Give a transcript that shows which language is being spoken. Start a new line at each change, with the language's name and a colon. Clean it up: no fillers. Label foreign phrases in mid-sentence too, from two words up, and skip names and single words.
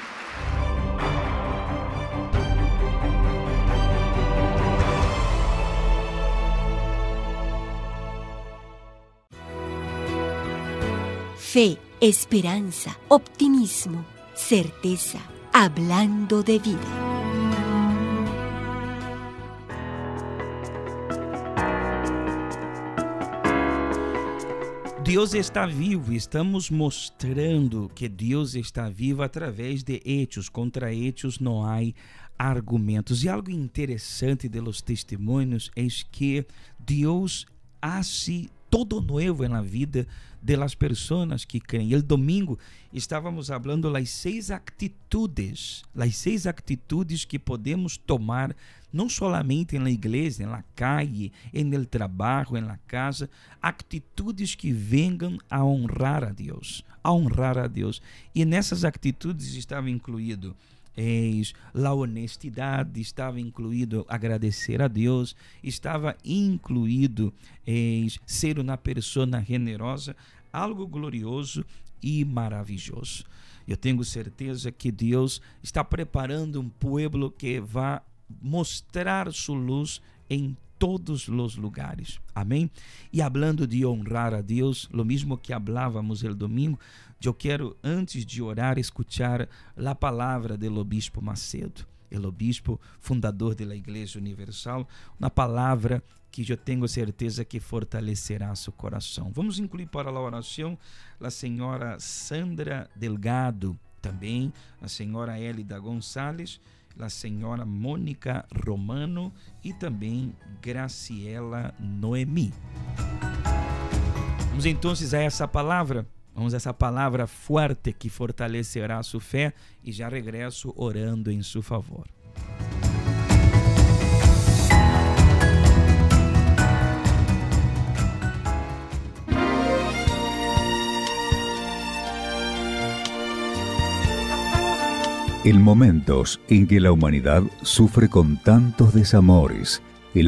Spanish: Fe, esperanza, optimismo, certeza, hablando de vida.
Portuguese: Deus está vivo, estamos mostrando que Deus está vivo através de hechos.
Spanish: Contra hechos
Portuguese: não há argumentos. E algo interessante
Spanish: de los
Portuguese: testemunhos é que Deus
Spanish: hace todo nuevo en la vida de las personas que creen. El domingo estávamos hablando las 6 actitudes que podemos tomar, não solamente en la iglesia, en la calle, en el trabajo, en la casa, atitudes que vengan a honrar a Deus,
Portuguese: E nessas atitudes estava incluído a honestidade, estava incluído agradecer a Deus, estava incluído ser uma pessoa generosa, algo glorioso e maravilhoso. Eu tenho certeza que Deus está preparando um povo que vai mostrar sua luz em todos os lugares.
Spanish: Amém? E hablando de honrar a Deus, lo mismo que hablávamos el domingo,
Portuguese: eu quero, antes de orar, escuchar a palavra do obispo Macedo, o obispo fundador da Igreja Universal, uma palavra que eu tenho certeza que fortalecerá seu coração. Vamos incluir para a oração a senhora Sandra Delgado, também a senhora Elida Gonçalves, a senhora Mônica Romano e também Graciela Noemi. Vamos então a essa palavra. Vamos a essa palavra fuerte que fortalecerá sua fé, e já regresso orando em seu favor.
Spanish: En momentos en que la humanidad sufre con tantos desamores, el